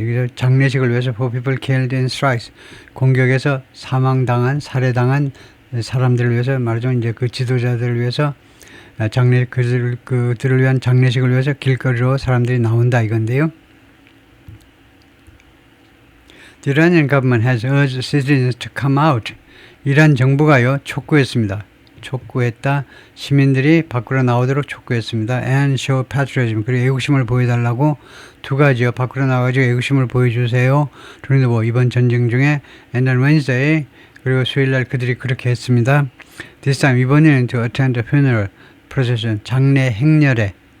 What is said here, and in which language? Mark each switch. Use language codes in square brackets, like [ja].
[ko] 여기서 장례식을 위해서 [en] for people killed in strikes, [ko] 공격에서 살해당한 사람들을 위해서 말하자면 이제 그 지도자들을 위해서 그들을 위한 장례식을 위해서 길거리로 사람들이 나온다 이건데요. [en] The Iranian government has urged citizens to come out. [ko] 이란 정부가요 촉구했다. 시민들이 밖으로 나오도록 촉구했습니다. [en] And show patriotism. [ko] 그리고 애국심을 보여달라고 두 가지요. 밖으로 나와가지고 애국심을 보여주세요. 그런데 이번 전쟁 중에 [en] and on Wednesday, [ko] 그리고 수요일날 그들이 그렇게 했습니다. [en] This time, [ko] 이번에는 [en] to attend a funeral procession, [ko] 장례 행렬에